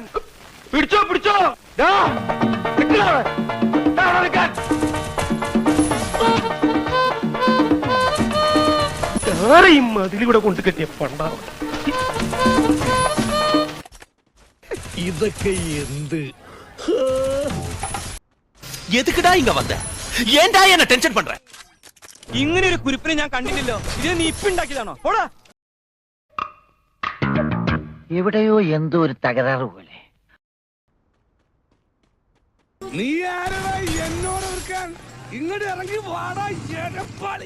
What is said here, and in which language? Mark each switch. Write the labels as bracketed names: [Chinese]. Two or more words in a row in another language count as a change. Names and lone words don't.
[Malayalam] പിടിച്ചോ പിടിച്ചോ. മതിലൂടെ കൊണ്ട് കെട്ടിയ പണ്ടാണ് ഇതൊക്കെ എന്ത്? [Tamil] எதுக்குடா இங்க வந்த? ஏன்டா என்ன டென்ஷன் பண்ற? [Malayalam] ഇങ്ങനെ ഒരു കുരിപ്പിനെ ഞാൻ കണ്ടില്ലല്ലോ. ഇത് നീ ഇപ്പിണ്ടാക്കിയതാണോ? പോടാ. എവിടെയോ എന്തോ ഒരു തകരാറ് പോലെ. നീ ആരടാ എന്നോട് എതിർക്കാൻ? ഇങ്ങോട്ട് ഇറങ്ങി വാടാ എടപ്പാളി.